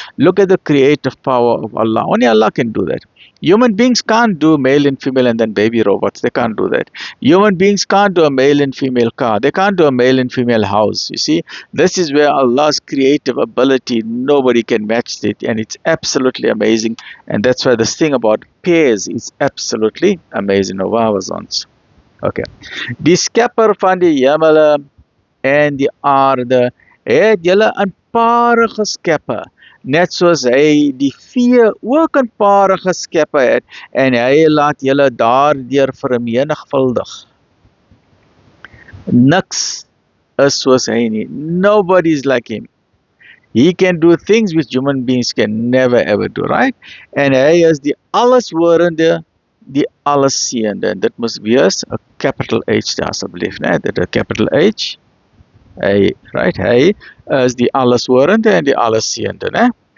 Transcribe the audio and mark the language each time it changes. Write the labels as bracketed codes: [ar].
[en] Look at the creative power of Allah. Only Allah can do that. Human beings can't do male and female and then baby robots. They can't do that. Human beings can't do a male and female car. They can't do a male and female house. You see, this is where Allah's creative ability, nobody can match it, and it's absolutely amazing. And that's why this thing about pairs is absolutely amazing. [af] Nou, waar was ons? Okay. Die skepper van die hemele en die aarde het julle in pare geskeppe, net soos hy die vee ook in pare geskeppe het, en hy laat julle daardeur vermenigvuldig. Niks is soos hy nie. [en] Nobody is like him. He can do things which human beings can never ever do, right? [af] En hy is die alleshorende, die allesseende. En dit moet wees 'n capital H daar asseblief, né? Dit 'n capital H. Hy, right? Hy is die alleshorende en die allesseende, né?